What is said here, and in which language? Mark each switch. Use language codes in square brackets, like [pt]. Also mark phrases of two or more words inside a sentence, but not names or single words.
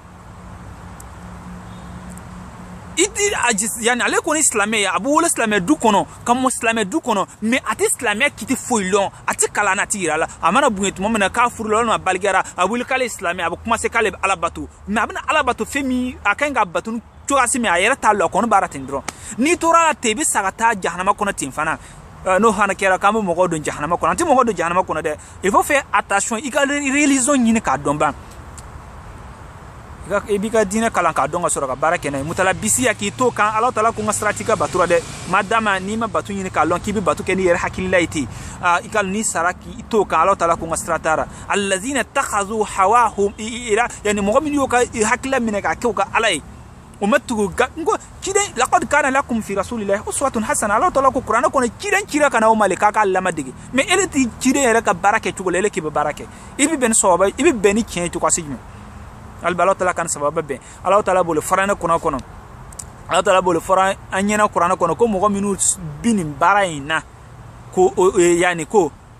[bm] yani ale kɔni silamɛ ye a bɛ wolo silamɛ du kɔnɔ ka mɔ silamɛ du kɔnɔ mais a tɛ silamɛya kiti foyi lɔn a tɛ kalan na a tɛ yira a la a mana bonya tuma min na k'a furula walima a balikɛra a wuli k'ale ye silamɛ a bɛ commencer k'ale bɛ ala bato mais a bɛna ala bato fɛn min a ka ɲi ka bato cogoya min a yɛrɛ t'a lɔn a kɔni baara ten dɔrɔn n'i tora la ten i bɛ sa ka taa jahanama kɔnɔ ten fana n'o hana kɛra k'an bɛ mɔgɔw don jahanama kɔnɔ an tɛ mɔgɔw don jahanama kɔnɔ dɛ [fr] il faut faire attention [bm] i ka religion ɲini k'a dɔn ban i b'i ka diinɛ kalan k'a dɔn ka sɔrɔ ka baara kɛ n'a ye mutalabisiya k'i to kan Alahu Taala ko n ka sira t'i ka bato la dɛ madama n'i ma bato ɲini k'a lɔn k'i bɛ bato kɛ n'i yɛrɛ hakilila ye ten i ka n'i sara k'i to kan Alahu Taala ko n ka sira t'a la [ar] الذين اتخذوا هواهم [bm] yani mɔgɔ min y'o ka hakilila minɛ k'a kɛ u ka ala ye o ma tugu n ko ciden [ar] لقد كان لكم في رسول الله أسوة حسنة [bm] Alahu Taala ko kuranɛ kɔnɔ ciden cira ka na o ma le k'a k'a lamadege mais ele ti ciden yɛrɛ ka baara kɛ cogo la ele k'i bɛ baara kɛ i bɛ bɛn ni sababa i bɛ bɛn ni tiɲɛ ye cogoya jumɛn Alahu Taala kan sababa bɛn Alahu Taala bolo fara ne kɔnɔ Alahu Taala bolo fara an ɲɛna kuranɛ kɔnɔ ko mɔgɔ minnu bi nin baara in na ko yani ko